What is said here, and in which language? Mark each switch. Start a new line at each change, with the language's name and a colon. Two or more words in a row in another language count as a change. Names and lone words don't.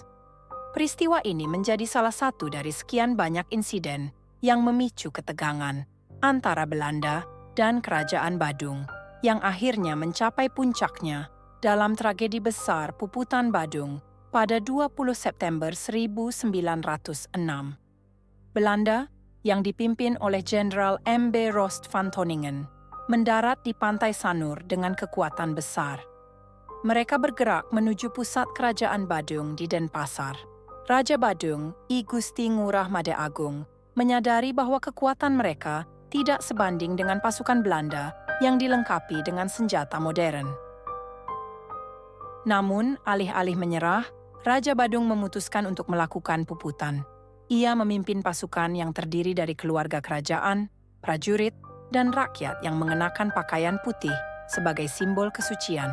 Indonesian: Peristiwa ini menjadi salah satu dari sekian banyak insiden yang memicu ketegangan antara Belanda dan Kerajaan Badung, yang akhirnya mencapai puncaknya dalam tragedi besar Puputan Badung pada 20 September 1906. Belanda, yang dipimpin oleh Jenderal M.B. Rost van Toningen, mendarat di Pantai Sanur dengan kekuatan besar. Mereka bergerak menuju pusat Kerajaan Badung di Denpasar. Raja Badung, I Gusti Ngurah Made Agung, menyadari bahwa kekuatan mereka tidak sebanding dengan pasukan Belanda yang dilengkapi dengan senjata modern. Namun, alih-alih menyerah, Raja Badung memutuskan untuk melakukan puputan. Ia memimpin pasukan yang terdiri dari keluarga kerajaan, prajurit, dan rakyat yang mengenakan pakaian putih sebagai simbol kesucian.